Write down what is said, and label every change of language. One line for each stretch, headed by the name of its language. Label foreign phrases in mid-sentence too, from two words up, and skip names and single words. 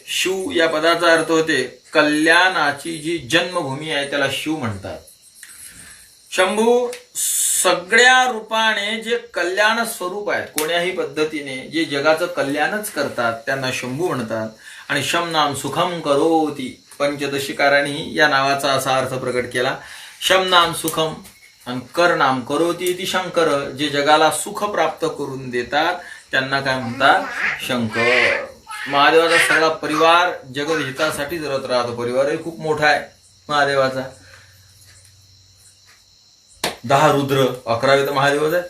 Marathi: शिव या पदाचा अर्थ होते कल्याणाची जी जन्मभूमी आहे त्याला शिव म्हणतात. शंभू सगळ्या रूपाने जे कल्याण स्वरूप आहेत, कोण्याही पद्धतीने जे जगाचं कल्याणच करतात त्यांना शंभू म्हणतात. आणि
Sanskrit: शम नाम सुखम करोती,
Marathi: पंचदशिकारांनी या नावाचा असा अर्थ प्रकट केला.
Sanskrit: शम नाम सुखम आणि कर नाम करोती ती शंकर.
Marathi: जे जगाला सुख प्राप्त करून देतात त्यांना काय म्हणतात? शंकर. महादेवाचा सगळा परिवार जगत हितासाठी जगत राहतो. परिवारही खूप मोठा आहे महादेवाचा. 10 रुद्र, 11 तर महादेवच आहेत.